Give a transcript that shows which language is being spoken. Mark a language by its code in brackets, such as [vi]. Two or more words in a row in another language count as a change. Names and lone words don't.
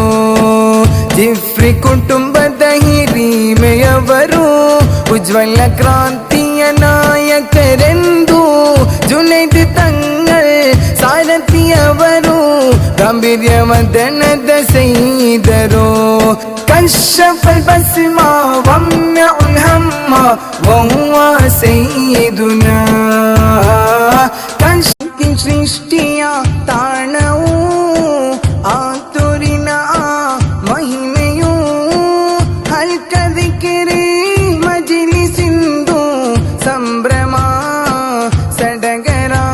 [kn] ಜಿಫ್ರಿ ಕುಟುಂಬದ ಹಿರಿಮೆಯವರು ಉಜ್ವಲ ಕ್ರಾಂತಿಯ ನಾಯಕರೆಂದು ಜುನೈದ್ ತಂಗಳ್ ಸಾರಥಿಯವರು ಗಾಂಭೀರ್ಯ ವದನದ ಸೈದರು. [ar] كشف البسمة ومنع الهم وهو سيدنا. [kn] ಸೃಷ್ಟಿಯ ತಾಣವು ಆತುರಿನ ಮಹಿಮೆಯು [ar] حلقة ذكر [kn] ಮಜ್ಲಿಸಿಂದು ಸಂಭ್ರಮ ಸಡಗರ